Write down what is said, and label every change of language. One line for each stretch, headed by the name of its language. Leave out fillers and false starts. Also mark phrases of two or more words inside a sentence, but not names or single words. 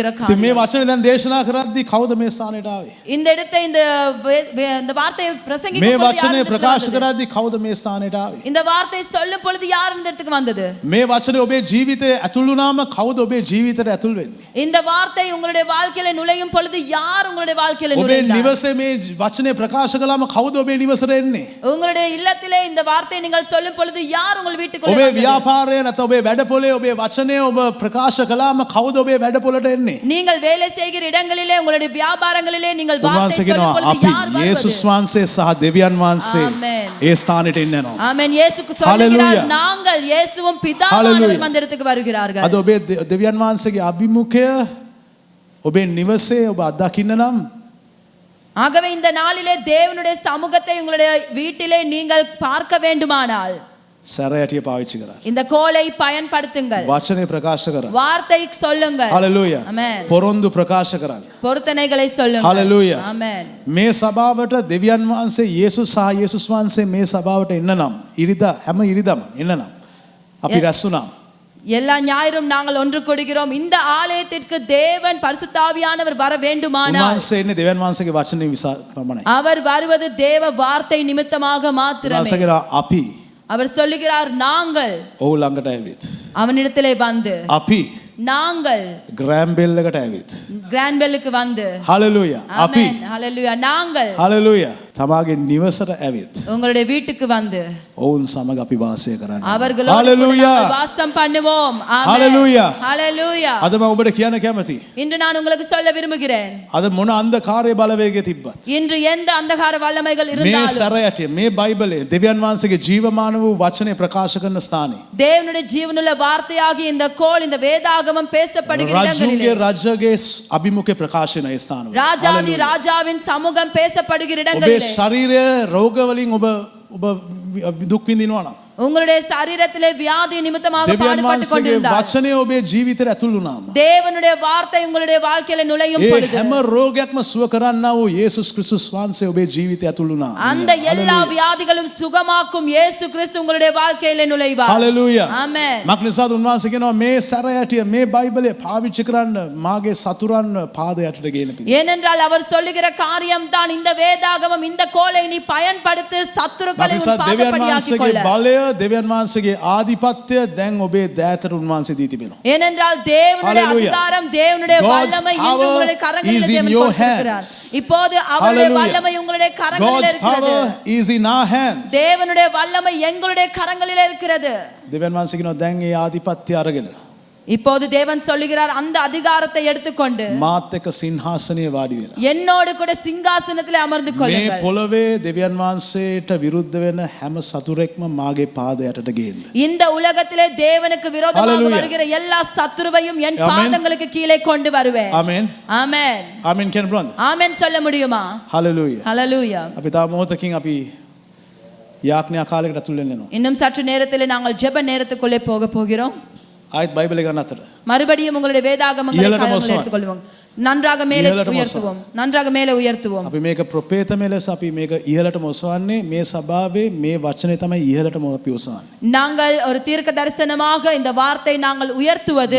Sinhala: ඉතින්
Tamil: காரியம்.
Sinhala: මේ වචනේ දැන් දේශනා කරද්දී කවුද මේ ස්ථානෙට ආවේ?
Tamil: இந்த இடத்தை இந்த வார்த்தையை பிரசங்கிக்கும்
Sinhala: මේ
Tamil: பொழுது யார்
Sinhala: වචනේ
Tamil: இந்த இடத்துக்கு
Sinhala: ප්‍රකාශ
Tamil: வந்தது?
Sinhala: කරද්දී කවුද මේ ස්ථානෙට ආවේ?
Tamil: இந்த வார்த்தை சொல்லும் பொழுது யார் இந்த இடத்துக்கு வந்தது?
Sinhala: මේ වචනේ ඔබේ ජීවිතේ ඇතුල් වුණාම කවුද ඔබේ ජීවිතේට ඇතුල් වෙන්නේ?
Tamil: இந்த வார்த்தை உங்களுடைய வாழ்க்கையில நுழையும் பொழுது யார் உங்களுடைய வாழ்க்கையில
Sinhala: ඔබේ
Tamil: நுழைந்தார்?
Sinhala: නිවසේ මේ වචනේ ප්‍රකාශ කළාම කවුද ඔබේ නිවසට එන්නේ?
Tamil: உங்களுடைய இல்லத்திலே இந்த வார்த்தை நீங்கள் சொல்லும் பொழுது யார் உங்கள் வீட்டுக்குள்ளே
Sinhala: ඔබේ
Tamil: வந்தது?
Sinhala: ව්‍යාපාරය නැත්නම් ඔබේ වැඩපොලේ ඔබේ වචනය ඔබ ප්‍රකාශ කළාම කවුද ඔබේ වැඩපොලට එන්නේ?
Tamil: நீங்கள் வேலை செய்கிற இடங்களிலே உங்களுடைய வியாபாரங்களிலே நீங்கள் வார்த்தை
Sinhala: උන්වහන්සේ
Tamil: சொல்லும்
Sinhala: කියනවා
Tamil: பொழுது
Sinhala: අපි
Tamil: யார் வருவது?
Sinhala: යේසුස් වහන්සේ සහ දෙවියන් වහන්සේ Amen. ඒ ස්ථානෙට එන්න යනවා.
Tamil: ஆமென். இயேசுக்கு சொல்லுகிறார் Hallelujah. நாங்கள் இயேசுவும் பிதாவானவரும் Hallelujah. அந்த இடத்துக்கு வருகிறார்கள்.
Sinhala: අද ඔබේ දෙවියන් වහන්සේගේ අභිමුඛය ඔබේ නිවසේ ඔබ අත්දකින්න නම්
Tamil: ஆகவே இந்த நாளிலே தேவனுடைய சமூகத்தை உங்களுடைய வீட்டிலே நீங்கள் பார்க்க வேண்டுமானால்
Sinhala: සැරයටිය පාවිච්චි කරන්න.
Tamil: இந்த கோலை பயன்படுத்துங்கள்.
Sinhala: වචනේ ප්‍රකාශ කරන්න.
Tamil: வார்த்தை சொல்லுங்கள்.
Sinhala: හලෙලූයා. Amen. පොරොන්දු ප්‍රකාශ කරන්න.
Tamil: பொருத்தனைகளை சொல்லுங்கள். Hallelujah. Amen.
Sinhala: මේ සභාවට දෙවියන් වහන්සේ යේසුස් සහ යේසුස් වහන්සේ මේ සභාවට එන්න නම් ඉරිදා හැම ඉරිදම එන්න නම් අපි රැස් වුණා.
Tamil: எல்லா ஞாயிறும் நாங்கள் ஒன்று கூடுகிறோம். இந்த ஆலயத்திற்கு தேவன் பரிசுத்தாவியானவர் வர வேண்டுமானால்
Sinhala: උන්වහන්සේ එන්නේ දෙවියන් වහන්සේගේ වචනේ පමණයි.
Tamil: அவர் வருவது தேவ வார்த்தை நிமித்தமாக மாத்திரமே.
Sinhala: උන්වහන්සේ කියනවා අපි
Tamil: அவர் சொல்லுகிறார் நாங்கள்
Sinhala: ඔහු ළඟට ඇවිත්
Tamil: அவனிடத்திலே வந்து
Sinhala: අපි
Tamil: நாங்கள்
Sinhala: ග්‍රෑම්බෙල් එකට ඇවිත්
Tamil: கிராண்ட்பெல்லுக்கு வந்து
Sinhala: හලෙලූයා අපි
Tamil: ஆமென். ஹalleluya. நாங்கள்
Sinhala: හලෙලූයා තමාගේ නිවසට ඇවිත්
Tamil: உங்களுடைய வீட்டுக்கு வந்து
Sinhala: ඔවුන් සමග අපි වාසය කරන්න.
Tamil: அவர்களோடு கூட Hallelujah. நாங்கள் வாசம் பண்ணுவோம். ஆமென். Hallelujah. Hallelujah.
Sinhala: අද මම ඔබට කියන්න කැමති.
Tamil: இன்று நான் உங்களுக்கு சொல்ல விரும்புகிறேன்.
Sinhala: අද මොන අන්ධකාරයේ බලවේගය තිබ්බත්
Tamil: இன்று எந்த அந்தகார வல்லமைகள்
Sinhala: මේ
Tamil: இருந்தாலும்
Sinhala: සැරයටිය මේ බයිබලයේ දෙවියන් වහන්සේගේ ජීවමාන වූ වචනේ ප්‍රකාශ කරන ස්ථානයේ
Tamil: தேவனுடைய ஜீவனுள்ள வார்த்தையாகிய இந்த கோல் இந்த வேதாகமம் பேசப்படுகிற
Sinhala: රජුගේ
Tamil: இடங்களிலே
Sinhala: රජගේ අභිමුඛේ ප්‍රකාශන ඒ ස්ථානවල.
Tamil: ராஜாதி ராஜாவின் சமூகம் பேசப்படுகிற
Sinhala: ඔබේ
Tamil: இடங்களிலே
Sinhala: ශරීරය රෝග වලින් ඔබ දුක් විඳිනවා නම්
Tamil: உங்களுடைய சரீரத்திலே வியாதி நிமித்தமாக
Sinhala: දෙවියන්
Tamil: பாடுபட்டு
Sinhala: වහන්සේගේ
Tamil: கொண்டிருந்தால்
Sinhala: වචනේ ඔබේ ජීවිතයට ඇතුල් වුණාම
Tamil: தேவனுடைய வார்த்தை உங்களுடைய வாழ்க்கையில நுழையும்
Sinhala: ඒ
Tamil: பொழுது
Sinhala: හැම රෝගයක්ම සුව කරන්නා වූ යේසුස් ක්‍රිස්තුස් වහන්සේ ඔබේ ජීවිතය ඇතුල් වුණා.
Tamil: அந்த எல்லா வியாதிகளும் சுகமாக்கும் இயேசு கிறிஸ்து உங்களுடைய வாழ்க்கையில நுழைவார்.
Sinhala: හලෙලූයා.
Tamil: ஆமென்.
Sinhala: මක් නිසාද උන්වහන්සේ කියනවා මේ සැරයටිය මේ බයිබලය පාවිච්චි කරන්න මාගේ සතුරන් පාද යටට ගේන පිණිස.
Tamil: ஏனென்றால் அவர் சொல்லுகிற காரியம் தான் இந்த வேதாகமம் இந்த கோலை நீ பயன்படுத்து சத்துருக்களை
Sinhala: මක්
Tamil: உன்
Sinhala: නිසා දෙවියන්
Tamil: பாதපடியாக்கிக்
Sinhala: වහන්සේගේ
Tamil: கொள்ள.
Sinhala: බලය දෙවියන් වහන්සේගේ ආධිපත්‍ය දැන් ඔබේ දෑතට උන්වහන්සේ දී තිබෙනවා.
Tamil: ஏனென்றால் தேவனுடைய Hallelujah. அதிகாரம் தேவனுடைய
English: God's
Tamil: வல்லமை இன்று
English: power
Tamil: உங்களுடைய கரங்களில்
English: is in
Tamil: தேவன்
English: your
Tamil: கொடுத்திருக்கிறார்.
English: hands.
Tamil: இப்போது அவருடைய Hallelujah. வல்லமை உங்களுடைய கரங்களில்
English: God's
Tamil: இருக்கிறது.
English: power is in our hands.
Tamil: தேவனுடைய வல்லமை எங்களுடைய கரங்களில் இருக்கிறது.
Sinhala: දෙවියන් වහන්සේ කියනවා දැන් ඒ ආධිපත්‍ය අරගෙන
Tamil: இப்போது தேவன் சொல்லுகிறார் அந்த அதிகாரத்தை எடுத்துக்கொண்டு
Sinhala: මාත් එක්ක සිංහාසනයේ වාඩි වෙලා
Tamil: என்னோடு கூட சிங்காசனத்திலே அமர்ந்து
Sinhala: මේ
Tamil: கொள்ளுங்கள்.
Sinhala: පොළවේ දෙවියන් වහන්සේට විරුද්ධ වෙන හැම සතුරෙක්ම මාගේ පාද යටට ගේන්න.
Tamil: இந்த உலகத்திலே தேவனுக்கு விரோதமாக Hallelujah. வருகிற எல்லா சத்துருவையும் என் Amen. பாதங்களுக்கு கீழே கொண்டு வருவேன்.
Sinhala: ආමෙන්.
Tamil: ஆமென்.
Sinhala: ආමෙන් කියන බලන්න.
Tamil: ஆமென் சொல்ல முடியுமா?
Sinhala: හලෙලූයා.
Tamil: ஹalleluya.
Sinhala: අපි තාම මොහොතකින් අපි යාඥා කාලයකට ඇතුල් වෙන්න යනවා.
Tamil: இன்னும் சற்று நேரத்திலே நாங்கள் ஜெப நேரத்துக்குள்ளே போக போகிறோம்.
Sinhala: ආයෙත් බයිබලේ ගන්න අතර.
Tamil: மறுபடியும் உங்களுடைய வேதாகமங்களை இயலට கையில் மோசம். எடுத்துக்கொள்வோம். நன்றாக மேலே இயலට உயர்த்துவோம். நன்றாக மேலே உயர்த்துவோம்.
Sinhala: අපි මේක ප්‍රපේතමය ලෙස අපි මේක ඉහළටම ඔසවන්නේ මේ සභාවේ මේ වචනේ තමයි ඉහළටම අපි ඔසවන්නේ.
Tamil: நாங்கள் ஒரு தீர்க்க தரிசனமாக இந்த வார்த்தை நாங்கள் உயர்த்துவது